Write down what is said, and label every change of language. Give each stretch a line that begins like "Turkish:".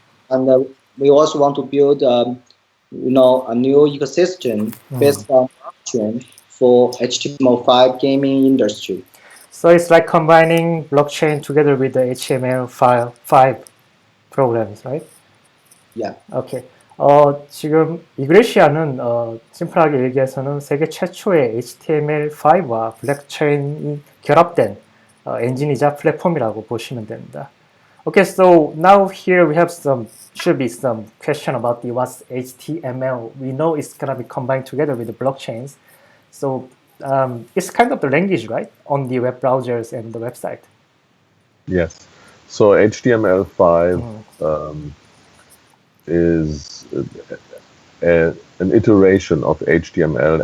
English: And we also want to build a new ecosystem based on blockchain for HTML5 gaming industry. So it's like combining blockchain together with the HTML5 programs, right? Yeah. Okay.
Korean: 지금 이그레시아는 심플하게 얘기해서는 세계 최초의 HTML5와 블록체인이 결합된 엔진이자 플랫폼이라고 보시면 됩니다.
English: Okay, so now here we have should be some question about what's HTML. We know it's gonna be combined together with the blockchains. So it's kind of the language, right, on the web browsers and the website. Yes. So HTML5 is an iteration of HTML.